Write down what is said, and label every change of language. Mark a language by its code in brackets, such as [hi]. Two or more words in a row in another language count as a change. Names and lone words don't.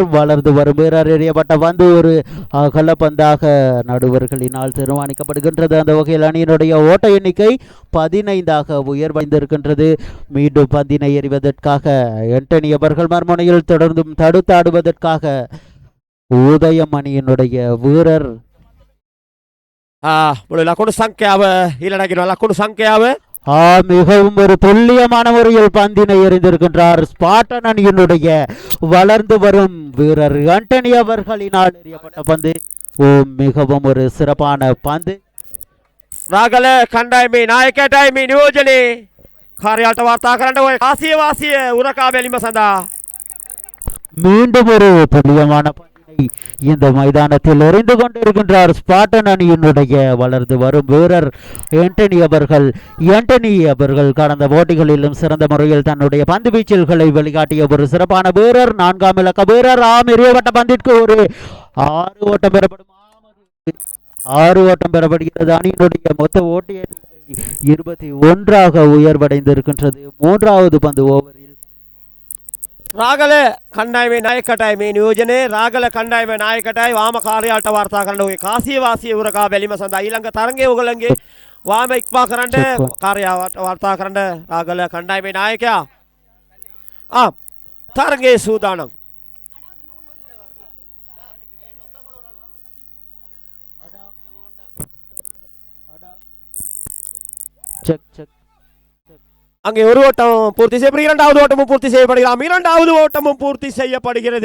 [ta] வளர்ந்து வரும் வீரர் எறியப்பட்ட பந்து ஒரு அகலப்பந்தாக நடுவர்களினால் தீர்மானிக்கப்படுகின்றது. அந்த வகையில் அணியினுடைய ஓட்ட எண்ணிக்கை 15ஆக உயர்வடைந்திருக்கின்றது. மீண்டும் பந்தினை எறிவதற்காக ஆண்டனி அவர்கள் மறுமுனையில் தொடர்ந்தும் தடுத்தாடுவதற்காக உதயம் அணியினுடைய வீரர் [si] ලකුණු සංඛ්‍යාව ඊළඟට ලකුණු සංඛ්‍යාව [ta] மிகவும் ஒரு துல்லியமான முறையில் பந்தினை எறிந்திருக்கின்றார் ஸ்பாட்டன் அணியினுடைய வளர்ந்து வரும் வீரர் ஆண்டனி அவர்களினால் எறியப்பட்ட பந்து மிகவும் ஒரு சிறப்பான பந்து. [si] රාගල කණ්ඩායමේ නායකයටයි මේ නියෝජනයේ කාර්යාලයට වාර්තා කරන්න ඔය කාසිය වාසිය උරකා බැලීම සඳහා [ta] மீண்டும் ஒரு துல்லியமான இந்த மைதானத்தில் எறிந்து கொண்டிருக்கின்றார் ஸ்பாட்டன் அணியினுடைய வளர்ந்து வரும் வீரர் ஆண்டனி அவர்கள் கடந்த போட்டிகளிலும் சிறந்த முறையில் தன்னுடைய பந்து வீச்சல்களை வெளிக்காட்டிய ஒரு சிறப்பான வீரர். 4ஆம் இலக்க வீரர். எறியப்பட்ட பந்திற்கு ஒரு 6 ஓட்டம் பெறப்படும். 6 ஓட்டம் பெறப்படுகிறது. அணியினுடைய மொத்த ஓட்ட எண்ணிக்கை 21ஆக உயர்வடைந்திருக்கின்றது. 3வது பந்து ஓவரில் [si] රාගල කණ්ඩායමේ නායකයටයි මේ නියෝජනයේ. රාගල කණ්ඩායමේ නායකයටයි වාම කාර්යාලයට වාර්තා කරන්න ඔය කාසිය වාසිය උරකා බැලීම සඳහා ඊළඟ තරඟයේ ඔයගොල්ලන්ගේ වාම ඉක්මා කරන්න කාර්යාලයට වාර්තා කරන්න රාගල කණ්ඩායමේ නායකයා. තරඟයේ සූදානම්. [ta] அங்கே ஒரு ஓட்டம் பூர்த்தி செய்யப்படுகிறது. 2வது ஓட்டமும் பூர்த்தி செய்யப்படுகிறது. 2வது ஓட்டமும் பூர்த்தி செய்யப்படுகிறது.